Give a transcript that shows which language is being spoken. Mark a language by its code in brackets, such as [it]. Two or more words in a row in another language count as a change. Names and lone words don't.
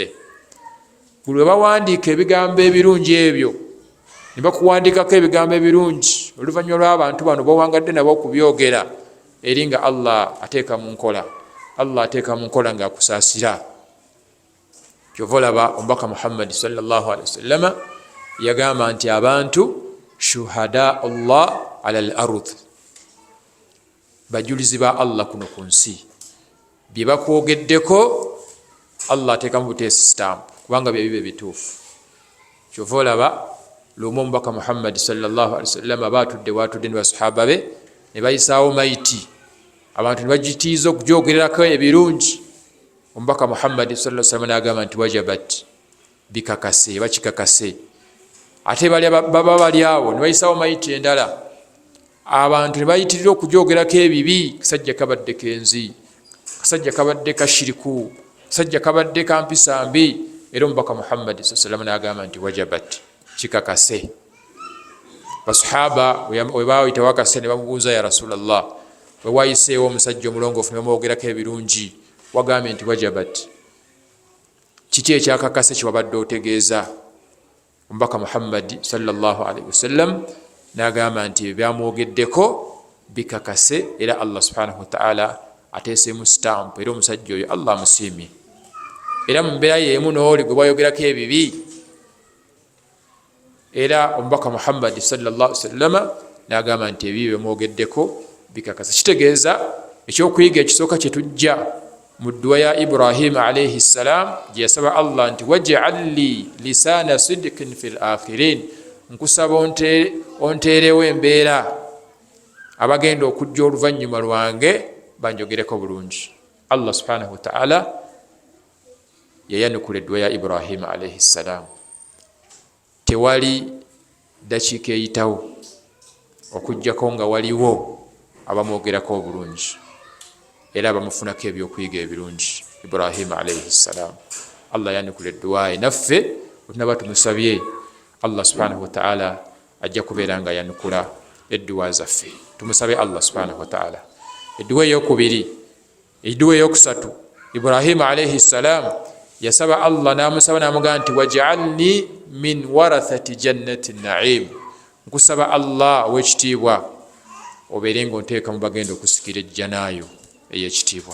[lg] Buli we bawandiika ebigambo ebirungi ebyo ne bakuwandiikako ebigambo ebirungi oluvannyuma lw'abantu bano bawangadde nabo okubyogera, eri nga Allah ateeka mu nkola, Allah ateeka mu nkola ng'akusaasira. Kyova olaba omubaka Muhammad [ar] sallallahu alaihi wasallam [lg] yagamba nti abantu [ar] shuhada Allah ala al-ardh, [lg] bajulizi ba Allah kuno ku nsi. Bye bakwogeddeko Allah ateekamu buteesi stamp kubanga bye bibe bituufu. Kyova olaba lumu omubaka Muhammad [ar] sallallahu alaihi wasallam [lg] abaatudde watudde ne basahaba be ne bayisaawo mayiti, abantu ne bagitiiza okugyogererako ebirungi. Omubaka Muhammad [ar] sallallahu alaihi wasallam [lg] n'agamba nti wajabat, bikakase bakikakase. Ate baba bali awo ne bayisaawo mayiti endala, abantu ne bayitirira okugyogerako ebibi. Kasajja kabadde kenzi, kasajja kabadde kashiriku, kasajja kabadde kampisa mbi. Era omubaka Muhammad [ar] sallallahu alaihi wasallam [lg] n'agamba nti wajabat, kikakase. Basahaba we baayita wakase ne bamubuuza, [ar] ya Rasulallah, [lg] we wayiseewo omusajja omulongoofu ne bamwogerako ebirungi, wagambye nti wajabat, kiki ekyakakase kiwabadde otegeeza? Omubaka Muhammad [ar] sallallahu alaihi wasallam [lg] n'agamba nti byamwogeddeko bikakase, era Allah [ar] subhanahu wa ta'ala [lg] ateesemu stamp, era omusajja oyo Allah amusiimye. Era mu mbeera y'emu n'oli gwe bayogerako ebibi, era omubaka Muhammad [ar] sallallahu alaihi wasallam [lg] n'agamba nti ebibi byamwogeddeko bikakase. Kitegeeza ekyokuyiga ekisooka kye tujja mu dduwa ya Ibrahim [ar] alaihi salam [lg] gye yasaba Allah nti [ar] waj'al li lisaana sidqin fil akhirin, [lg] nkusaba onteerewo embeera abagenda okujja oluvannyuma lwange banjogereko bulungi. Allah [ar] subhanahu wa ta'ala [lg] yayanukula edduwa ya Ibrahim [ar] alaihi salam. [lg] Tewali dakiika eyitawo okujjako nga waliwo abamwogerako obulungi era bamufunako ebyokuyiga ebirungi. Ibrahim [ar] alaihi salam, [lg] Allah yanukula edduwa ye, naffe tunaba tumusabye Allah [ar] subhanahu wa ta'ala [lg] ajja kubeera nga yanukula edduwa zaffe. Tumusabe Allah [ar] subhanahu wa ta'ala. [lg] Edduwa eyokubiri, edduwa eyokusatu, Ibrahim [ar] alaihi salam [lg] yasaba Allah n'amusaba n'amugamba nti [ar] waj'alni min warathati jannati na'im, [lg] nkusaba Allah ow'ekitiibwa obeere ng'onteeka mu bagenda okusikira ejjanaayo ey'ekitiibwa.